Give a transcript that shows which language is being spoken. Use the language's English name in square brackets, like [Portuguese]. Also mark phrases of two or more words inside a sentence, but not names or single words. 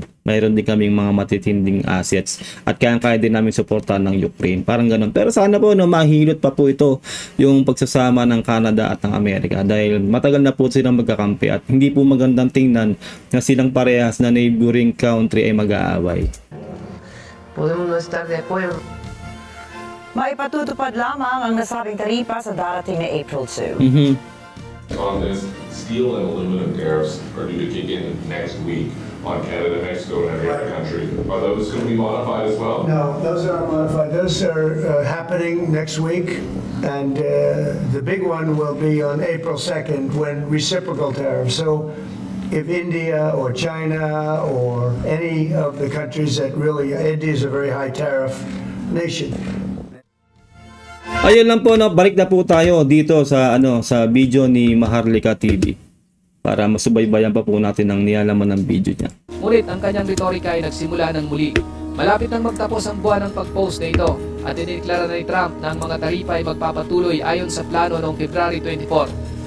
[Filipino] Mayroon din kaming mga matitinding assets at kaya din namin suportahan ng Ukraine. Parang ganun. Pero sana po mahilot pa po ito yung pagsasama ng Canada at ng Amerika dahil matagal na po silang magkakampi at hindi po magandang tingnan na silang parehas na [English] neighboring country [Filipino] ay mag-aaway. [Spanish] Podemos no estar de acuerdo. [Filipino] Maipatutupad lamang ang nasabing taripa sa darating na April 2. [English] On this, steel and aluminum tariffs are due to kick in next week on Canada, Mexico, and every other country. Are those going to be modified as well? No, those aren't modified. Those are happening next week, and the big one will be on April 2nd when reciprocal tariffs. So if India or China or any of the countries that really, India is a very high tariff nation. [Filipino] Ayun lang po, no, balik na po tayo dito sa sa video ni Maharlika TV para masubaybayan pa po natin ang nilalaman ng video niya. Ngunit ang kanyang retorika ay nagsimula ng muli. Malapit nang magtapos ang buwan ng pag-post na ito at iniklara na ni Trump na ang mga taripa ay magpapatuloy ayon sa plano noong February 24.